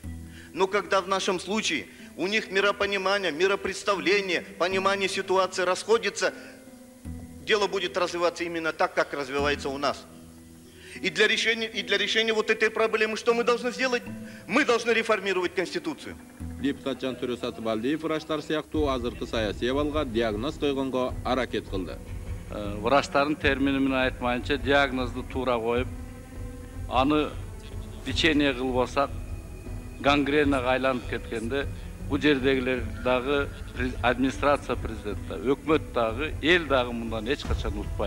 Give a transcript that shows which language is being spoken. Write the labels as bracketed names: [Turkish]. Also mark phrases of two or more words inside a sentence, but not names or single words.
[Russian] Но когда в нашем случае у них миропонимание, миропредставление, понимание ситуации расходится, дело будет развиваться именно так, как развивается у нас. И для решения вот этой проблемы что мы должны сделать? Мы должны реформировать Конституцию. [Kyrgyz] Депутат Жантөрө Сатыбалдиев врачтар сыяктуу азыркы саясий абалга диагноз койгонго аракет кылды. Врачтардын термини менен айтмайынча диагнозду туура коюп, аны лечение кылбасак гангренага айланып кеткенде бул жердегилер дагы администрация президентте, өкмөт дагы, эл дагы мындан эч качан утпайт.